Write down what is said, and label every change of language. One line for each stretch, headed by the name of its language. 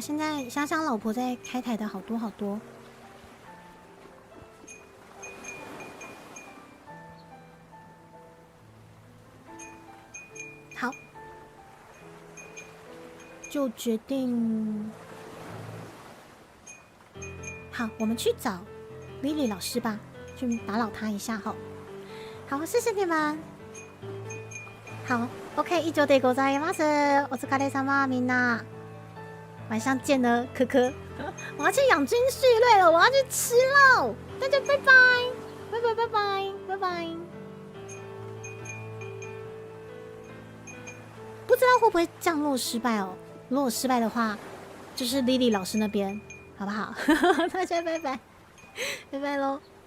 Chinese: 现在香香老婆在开台的好多好多，好，就决定好，我们去找 Lily 老师吧，去打扰他一下哈。好，谢谢你们。好
Japanese: ，OK，以上でございます。お疲れ様、みんな。
Chinese: 晚上见了，科科。我要去养精蓄锐了，我要去吃肉。大家拜拜，拜拜拜拜拜拜。不知道会不会降落失败哦？如果失败的话，就是 Lily 老师那边，好不好？大家拜拜，拜拜喽。